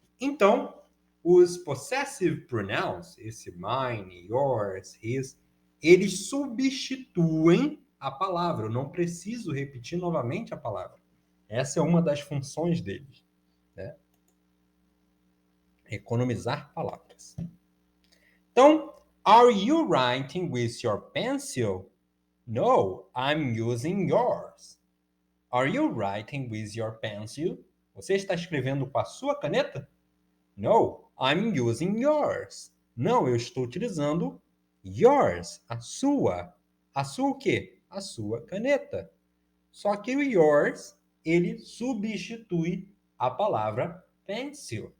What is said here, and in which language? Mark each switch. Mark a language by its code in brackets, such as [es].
[pt] Então, os possessive pronouns, esse mine, yours, his, eles substituem a palavra. Eu não preciso repetir novamente a palavra. Essa é uma das funções deles, né? Economizar palavras. Então, [en] are you writing with your pencil? No, I'm using yours. Are you writing with your pencil? [pt] Você está escrevendo com a sua caneta? [en] No, I'm using yours. [pt] Não, eu estou utilizando yours, a sua. A sua o quê? A sua caneta. Só que o yours, ele substitui a palavra pencil.